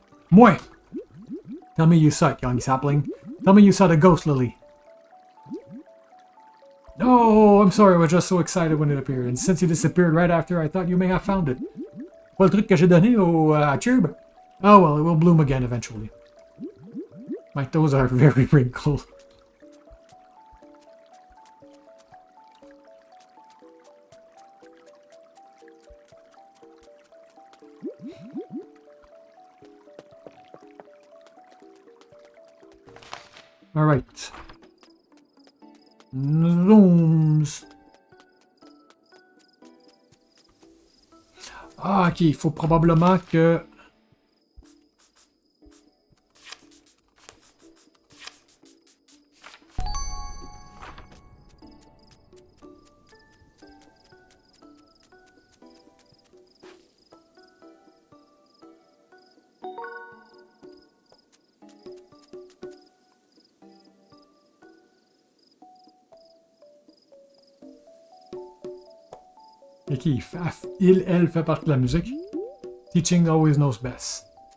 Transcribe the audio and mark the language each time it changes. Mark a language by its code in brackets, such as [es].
[en] Moi! Tell me you saw it, young sapling. Tell me you saw the ghost lily. No, I'm sorry, I was just so excited when it appeared, and since you disappeared right after, I thought you may have found it. [fr] Quoi le truc que j'ai donné à Chirb? [en] Oh well, it will bloom again eventually. My toes are very wrinkled. Alright. Zooms. [fr] Ah, ok, il faut probablement que... Ok, elle fait partie de la musique. [en] Teaching always knows best.